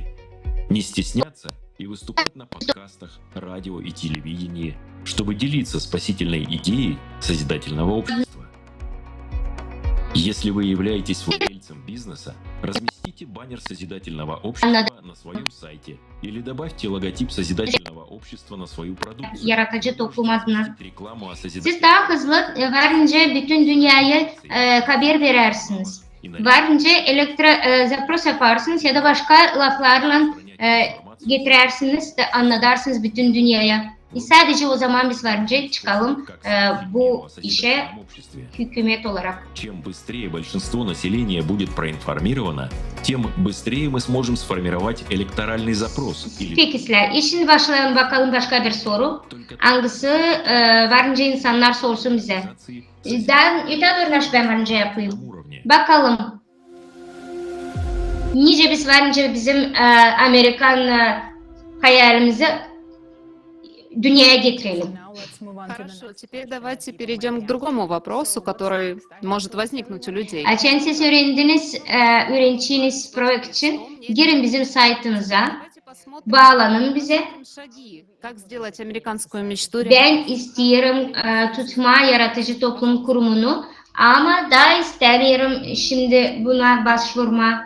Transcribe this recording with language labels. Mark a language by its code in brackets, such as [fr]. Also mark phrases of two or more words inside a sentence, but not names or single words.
[ru] Не стесняться и выступать на подкастах, радио и телевидении, чтобы делиться спасительной идеей созидательного общества. Если вы являетесь владельцем бизнеса, разместите баннер созидательного общества на своем сайте или добавьте логотип созидательного общества на свою продукцию. [gag] Yaratıcı toplum adına. [ru] Рекламу о [gag] Siz daha hızlı varınca bütün dünyaya haber verersiniz. Varınca zaпрос yaparsınız ya da başka laflarla getirersiniz de anlatarsınız bütün dünyaya. Sadece o zaman biz varınca çıkalım bu işe hükümet olarak. [ru] Чем быстрее большинство населения будет проинформировано, тем быстрее мы сможем сформировать электоральный запрос. [gag] Peki sizler, şimdi başlayalım bakalım başka bir soru. Hangisi varınca insanlar sorsun bize. Ben varınca yapayım. Bakalım. Nice biz varınca bizim Amerikan hayalimizi dünyaya getirelim. [ru] Хорошо, теперь давайте перейдем к другому вопросу, который может возникнуть у людей. [gag] Açan siz öğrendiğiniz proje için girin bizim saytımıza, bağlanın bize. Ben istiyorum tutma yaratıcı toplum kurumunu ama daha istemiyorum şimdi buna başvurma.